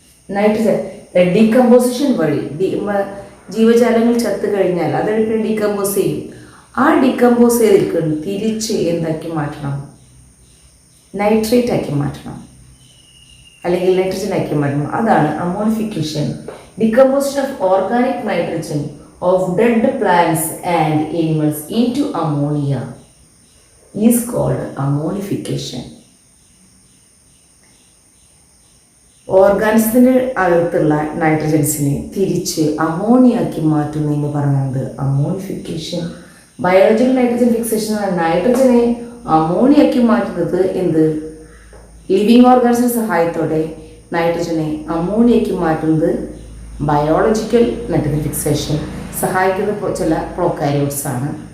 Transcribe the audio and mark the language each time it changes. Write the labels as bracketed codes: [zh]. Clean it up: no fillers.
[ml] Nitrogen decomposition വഴി ജീവജാലങ്ങൾ ചത്തു കഴിഞ്ഞാൽ അതൊക്കെ ഡീകമ്പോസ് ചെയ്യും. ആ ഡീകമ്പോസ് ചെയ്തിരിക്കുന്നു തിരിച്ച് എന്താക്കി മാറ്റണം? നൈട്രേറ്റ് ആക്കി മാറ്റണം അല്ലെങ്കിൽ നൈട്രജൻ ആക്കി മാറ്റണം. അതാണ് ammonification. [en] Decomposition of organic nitrogen of dead plants and animals into ammonia is called ammonification. [ml] ഓർഗാനിസത്തിൻ്റെ അകത്തുള്ള നൈട്രജൻസിനെ തിരിച്ച് അമോണിയാക്കി മാറ്റുന്നതിന് പറയുന്നത് അമോണിഫിക്കേഷൻ. ബയോളജിക്കൽ നൈട്രജൻ ഫിക്സേഷൻ നൈട്രജനെ അമോണിയാക്കി മാറ്റുന്നത് എന്ത്? ലിവിങ് ഓർഗാനിസിൻ്റെ സഹായത്തോടെ നൈട്രജനെ അമോണിയാക്കി മാറ്റുന്നത് ബയോളജിക്കൽ നൈട്രജൻ ഫിക്സേഷൻ സഹായിക്കുന്ന ചില പ്രോകാരിയോട്സ് ആണ്.